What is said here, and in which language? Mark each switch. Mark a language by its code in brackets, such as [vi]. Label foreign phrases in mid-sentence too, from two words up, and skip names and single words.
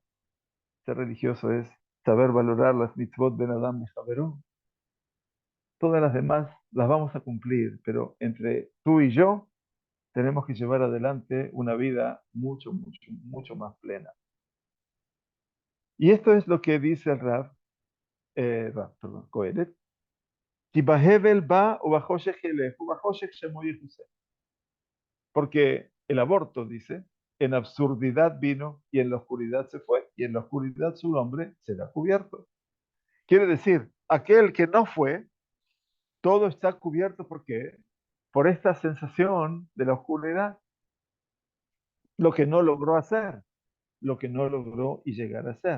[es] Ser religioso es saber valorar las [he] מצוות בן אדם [es] y Javerón. Todas las demás las vamos a cumplir, pero entre tú y yo tenemos que llevar adelante una vida mucho, mucho, mucho más plena. Y esto es lo que dice el perdón, Coelet. [he] "כי בהבל בא ובחשך ילך, ובחשך שמו יכסה". [es] Porque el aborto, dice, en absurdidad vino y en la oscuridad se fue, y en la oscuridad su nombre será cubierto. Quiere decir, aquel que no fue, todo está cubierto. ¿Por qué? Por esta sensación de la oscuridad, lo que no logró hacer, lo que no logró y llegar a ser.